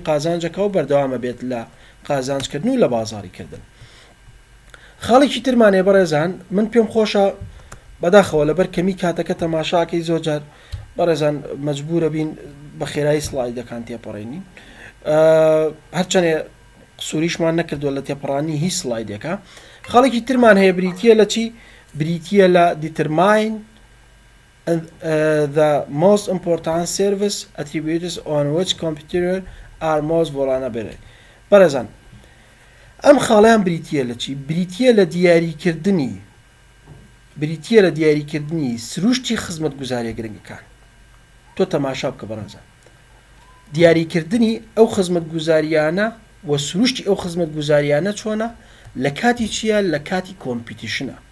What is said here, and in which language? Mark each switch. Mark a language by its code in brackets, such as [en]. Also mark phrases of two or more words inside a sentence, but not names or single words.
[ckb] قازانجەکە و بەردەوامە بێت لە قازانجکردن و لە بازاڕیکردن خاڵێکی ترمانێ بەڕێزان من پێم خۆشە بەداخەوە لەبەر کەمی کاتەکە تەماشاکەی زۆر جار بەڕێزان مەجبورە بین بە خێرایی سڵایدەکان تێپەڕێنین هەرچەنێ قسووریشمان نەکردووە لە تێپەڕانی هیچ سڵایدێکە خاڵێکی ترمان هەیە بریتیە لە چی بریتیە لە determine [en] the most important service attributes on which computer are most vulnerable [ckb] بەڕێزان ئەم خاڵیان بریتیە لە چی بریتیە لە دیاریکردنی سروشتی خزمەت گوزاریە گرنگەکان تۆ تەماشا بکە بەڕێزان دیاریکردنی ئەو خزمەت گوزاریانە و سروشتی ئەو خزمەت گوزاریانە چۆنە لە کاتی چیە لە کاتی کۆمپیتیشنە